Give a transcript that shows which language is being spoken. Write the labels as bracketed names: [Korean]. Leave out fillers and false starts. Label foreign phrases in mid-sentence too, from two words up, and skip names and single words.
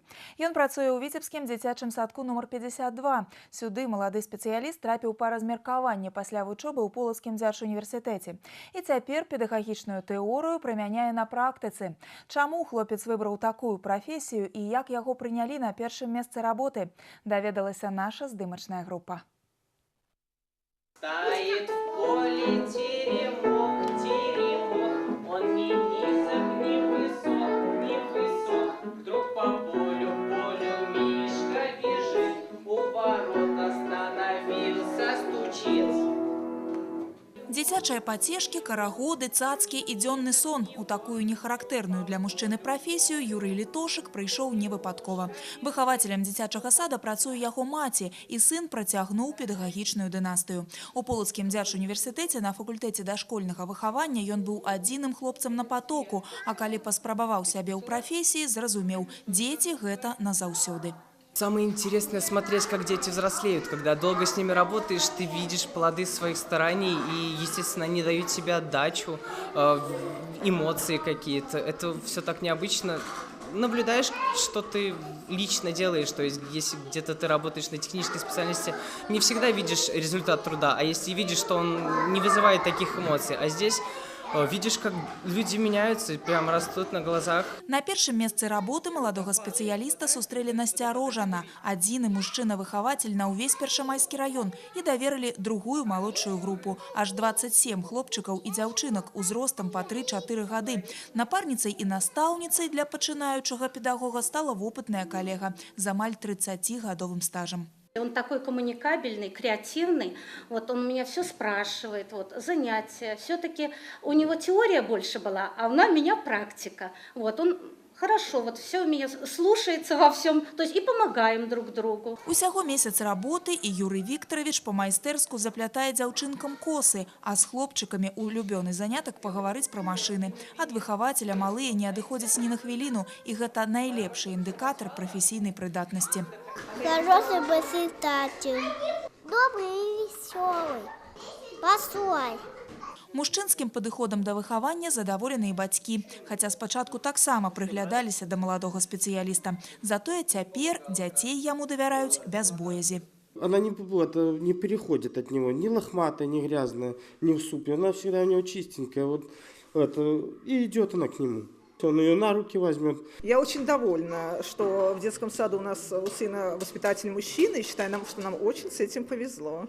[Belarusian] Ён працуе ў віцебскім дзіцячым садку нумар 52. Сюды малады спецыяліст трапіў па размеркаванне пасля вучобы ў Полацкім дзяржуніверсітэце. І цяпер педагагічную тэорыю прымяняе на практыцы. Чаму хлопец выбраў такую прафесію і як яго прынялі на першым месцы работы, даведалася наша здымачная група. [Russian] Стоит в поле теремок, теремок, он ни низок, ни высок, вдруг по полю Мишка бежит, у ворот остановился, стучит. [Belarusian] Дзіцячыя пацешкі, карагоды, цацкі і дзённы сон. У такую нехарактэрную для мужчыны прафесію Юрый Літошык прыйшоў невыпадкова. Выхавацелем дзіцячага сада працуе яго маці, і сын працягнуў педагагічную дынастыю. У Полацкім дзяржуніверсітэце на факультэце дашкольнага выхавання ён быў адзіным хлопцам на потоку, а калі паспрабаваў сябе ў прафесіі, зразумеў – дзеці гэта назаўсёды. [Russian] Самое интересное смотреть, как дети взрослеют. Когда долго с ними работаешь, ты видишь плоды своих стараний, и, естественно, они дают тебе отдачу, эмоции какие-то. Это все так необычно. Наблюдаешь, что ты лично делаешь, то есть если где-то ты работаешь на технической специальности, не всегда видишь результат труда, а если видишь, что он не вызывает таких эмоций, а здесь видишь, как люди меняются, прям растут на глазах. [Belarusian] На першым месцы работы маладога спецыяліста сустрэлі насцярожана. Адзіны мужчына-выхавацель на ўвесь першамайскі раён і даверылі другую малодшую групу. Аж 27 хлопчыкаў і дзяўчынак узростам па 3-4 гады. Напарніцай і настаўніцай для пачынаючага педагога стала вопытная калега з амаль 30-гадовым стажам. [Russian] Он такой коммуникабельный, креативный. Он меня все спрашивает, занятия. Все-таки у него теория больше была, а у меня практика. Он хорошо, все меня слушается во всем, то есть и помогаем друг другу. [Belarusian] Усяго месяц работы, і Юрий Викторович по-майстэрску заплятае дзяўчынкам косы, а з хлопчыкамі улюбёны занятак пагаварыць пра машыны. Ад выхавацеля малыя не адыходзяць ні на хвіліну, і гэта найлепшы індыкатар прафесійнай прыдатнасці. [Russian] Хороший воспитатель, добрый и веселый, постой. [Belarusian] Мужчынскім падыходам да выхавання задаволены і бацькі, хаця спачатку таксама прыглядаліся да маладога спецыяліста. Затое цяпер дзяцей яму давяраюць без боязі. [Russian] Она не переходит от него, ни лохматая, ни грязная, ни в супе. Она всегда у него чистенькая, и идет она к нему. Он ее на руки возьмет. Я очень довольна, что в детском саду у нас у сына воспитатель мужчина, и считаю, что нам очень с этим повезло.